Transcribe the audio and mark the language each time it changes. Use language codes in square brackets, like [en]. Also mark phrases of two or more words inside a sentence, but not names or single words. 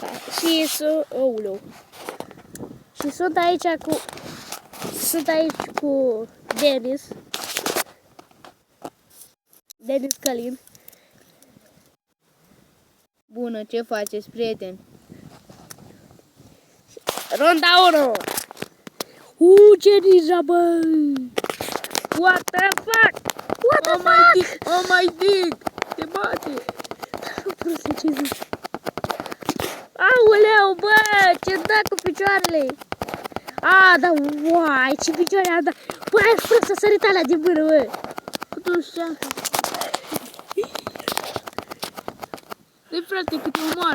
[ro] Și Și sunt aici cu Denis. Denis Călin. Bună, ce faceți, prieteni? Ronda 1. Ce ninja, bă! [en] What the fuck? What the fuck? Oh my dick! [ro] Te bate! Proste, ce zici? Aoleu, bă! Ce dă cu picioarele? Da, uai, ce picioare am dat! Bă, ai frânt să sărit alea din mână, bă! Cât știam. Dă-i, frate, cât te omoară.